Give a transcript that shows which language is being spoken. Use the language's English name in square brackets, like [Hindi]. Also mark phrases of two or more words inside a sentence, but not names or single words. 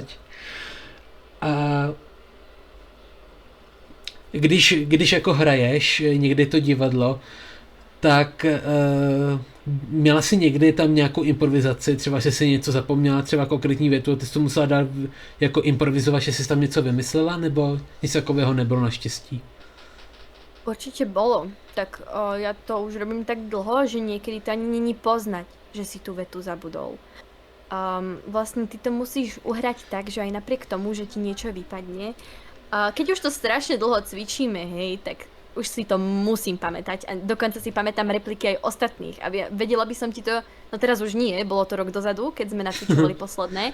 [Czech] A když jako hraješ někdy to divadlo, tak měla jsi někdy tam nějakou improvizaci, třeba že jsi něco zapomněla, třeba konkrétní větu, ty jsi to musela dát jako improvizovat, že jsi tam něco vymyslela, nebo nic takového nebylo naštěstí? [Slovak] Určite bolo. Tak ja to už robím tak dlho, že niekedy to ani není poznať, že si tú vetu zabudol. Vlastne ty to musíš uhrať tak, že aj napriek tomu, že ti niečo vypadne, keď už to strašne dlho cvičíme, hej, tak už si to musím pamätať a dokonca si pamätám repliky aj ostatných a vedela by som ti to, no teraz už nie, bolo to rok dozadu, keď sme nacvičovali posledné,